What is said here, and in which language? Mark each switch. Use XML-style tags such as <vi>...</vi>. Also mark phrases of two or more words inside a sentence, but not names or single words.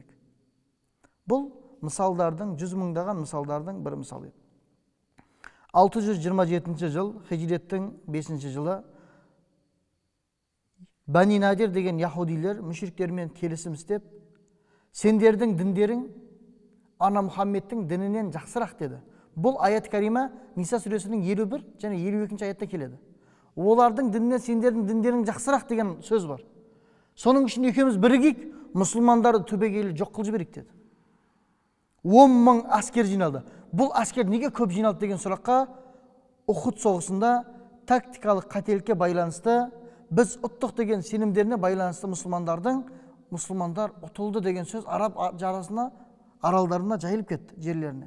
<kk>Бұл мысалдардың, 100 мыңдаған мысалдардың бір мысалы. 627 жыл, хижреттің 5 жылы, Бани Надир деген яһудилер мүшриктермен келісім істеп, сендердің діндерің ана Мұхаммедтің дінінен жақсырақ деді. Бұл аят карима Ниса сүресінің 51 және 52 аятта келеді. Олардың дінінен сендердің діндерің жақсырақ деген сөз бар. Соның үшін екеуміз бірігейік, мұсылмандарды түбегейлі жоқ қылып жіберейік деді. 10 мың әскер жиналды. Бұл әскер неге көп жиналды деген сұраққа Ухуд соғысында тактикалық қателікке байланысты, біз ұттық деген сенімдеріне байланысты мұсылмандар ұтылды деген сөз араб жарасына, аралдарына жайылып кетті жерлеріне.</kk>